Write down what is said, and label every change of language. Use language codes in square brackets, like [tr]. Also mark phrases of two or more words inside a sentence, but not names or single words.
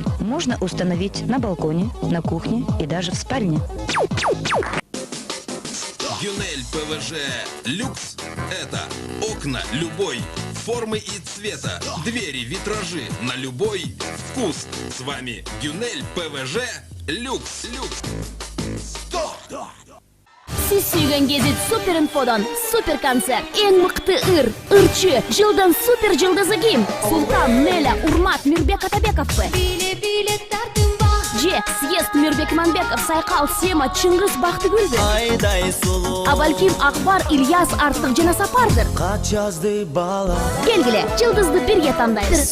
[ru] Можно установить на балконе, на кухне и даже в спальне. Гюнель ПВЖ Люкс – это окна любой формы и цвета, двери, витражи на любой вкус. С вами Гюнель ПВЖ Люкс. [ky] Сиз сүйгөн гезит Супер Инфодон супер концерт, эң мыкты ырчы, жылдын супер жылдызы ким? Султан, Неля, Урмат, Мирбек Атабеков. Же, съезд Мирбек Манбеков, Сайкал, Сема, Чыңгыз Бактыгүлбү. А балким Акбар, Ильяс, Артык жана Сапардыр. Келгиле, жылдызды бирге тандайбыз.